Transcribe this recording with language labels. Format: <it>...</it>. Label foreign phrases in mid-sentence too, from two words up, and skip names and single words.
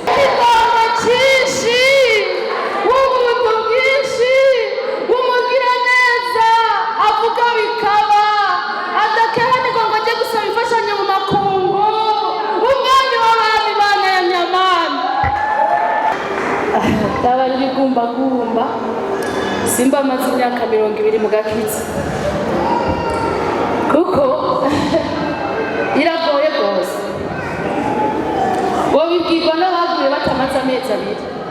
<rn>Ingoma cyinshi, ubuntu bwinshi, umugira neza, avuga bikaba, adakehanirwa ngo ajye gusaba imfashanyo mu makungu. Umwami w'abami, Imana ya nyamana. Ndaba rigumbagumba, simba amaze imyaka mirongo ibiri mu gakiza. Kuko iragoye rwose. Wabibwirwa n'abaguye batamaze amezi abiri.</rn>